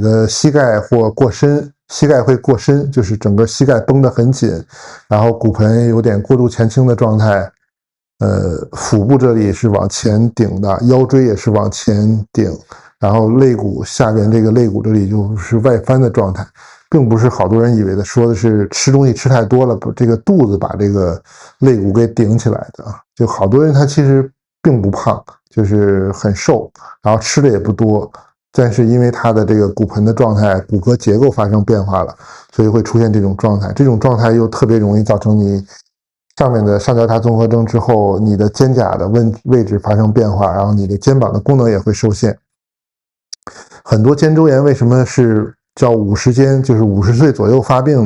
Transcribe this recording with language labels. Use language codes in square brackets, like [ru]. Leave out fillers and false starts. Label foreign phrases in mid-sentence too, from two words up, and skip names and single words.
[zh] 的膝蓋或过深，膝蓋会过深，就是整個膝蓋繃得很緊，然後骨盆有點過度前傾的狀態，腹部這裡是往前頂的，腰椎也是往前頂，然後肋骨下邊這個肋骨這裡就是外翻的狀態，並不是好多人以為的說的是吃東西吃太多了，這個肚子把這個肋骨給頂起來的啊，就好多人他其實並不胖，就是很瘦，然後吃的也不多，但是因為他的这個骨盆的狀態、骨骼結構發生變化了，所以會出現這種狀態。這種狀態又特別容易造成你上面的上交叉綜合徵之後，你的肩胛的位置發生變化，然後你的肩膀的功能也會受限。很多肩周炎為什麼是叫50肩，就是50歲左右發病呢？